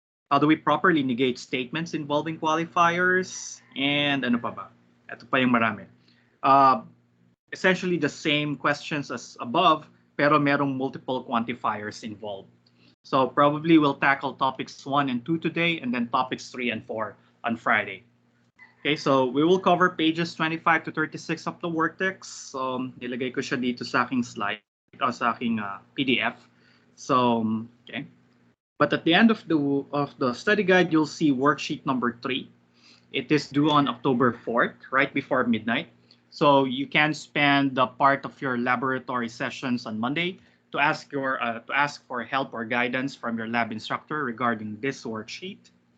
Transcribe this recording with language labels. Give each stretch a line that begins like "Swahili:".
English: How do we properly negate statements involving qualifiers? And
Filipino: ano pa ba? Ito pa yung marami.
English: Essentially the same questions as above,
Filipino: pero merong
English: multiple quantifiers involved. So probably we'll tackle topics 1 and 2 today, and then topics 3 and 4 on Friday. Okay, so we will cover pages 25 to 36 of the work text.
Filipino: So nilagay ko siya dito sa aking slide, o sa aking PDF.
English: So, okay. But at the end of the study guide, you'll see worksheet number 3. It is due on October 4th, right before midnight. So you can spend the part of your laboratory sessions on Monday to ask for help or guidance from your lab instructor regarding this worksheet.